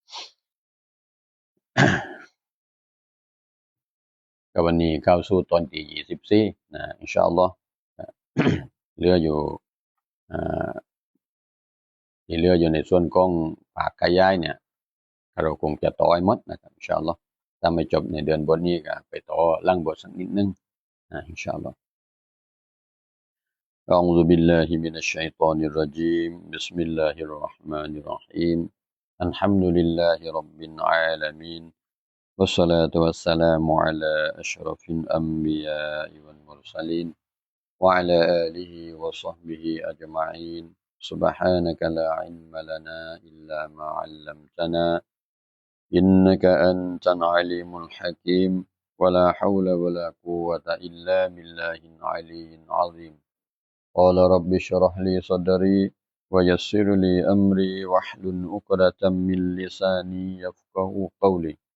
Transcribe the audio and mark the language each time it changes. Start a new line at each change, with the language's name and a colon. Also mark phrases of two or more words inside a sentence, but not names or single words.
Thai: ก็วันนี้เข้าสู่ตอนที่24นะ
Arabic: إن شاء الله
Thai: เหลืออยู่ที่เหลืออยู่ในส่วนของภาคขยายเนี่ยเราคงจะต่อให้หมดนะครับ
Arabic: إن شاء الله
Thai: ถ้าไม่จบในเดือนบทนี้ก็ไปต่อหลังบทสักนิดนึง
Arabic: إن شاء الله أعوذ بالله من الشيطان الرجيم بسم الله الرحمن الرحيم الحمد لله رب العالمين والصلاة والسلام على أشرف الأنبياء والمرسلين وعلى آله وصحبه أجمعين سبحانك لا علم لنا إلا ما علمتنا إنك أنت العليم الحكيم ولا حول ولا قوة إلا بالله العلي العظيم قال رب اشرح لي صدري ويسر لي أمري واحلل عقدة من لساني يفقه قولي